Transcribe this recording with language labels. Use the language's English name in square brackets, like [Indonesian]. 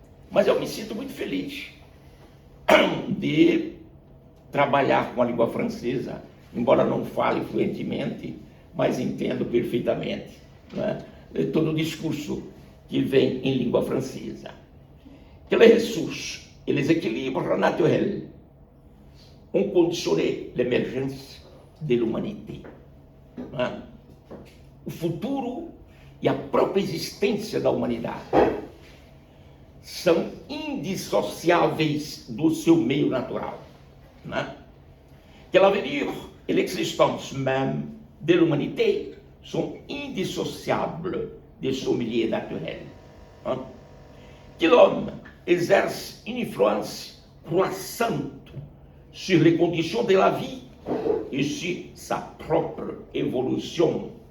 [Portuguese] Mas eu me sinto muito feliz de trabalhar com a língua francesa, embora não fale fluentemente, mas entendo perfeitamente, né, todo o discurso que vem em língua francesa. [French] Quelles ressources et les équilibres naturels ont conditionné l'émergence de l'humanité. [Portuguese] Né? O futuro e a própria existência da humanidade são indissociáveis do seu meio natural. Né? [French] Que l'avenir et l'existence même de l'humanité sont indissociables de son milieu naturel. Hein? Que l'homme exerce une influence croissante sur les conditions de la vie et sur sa propre évolution.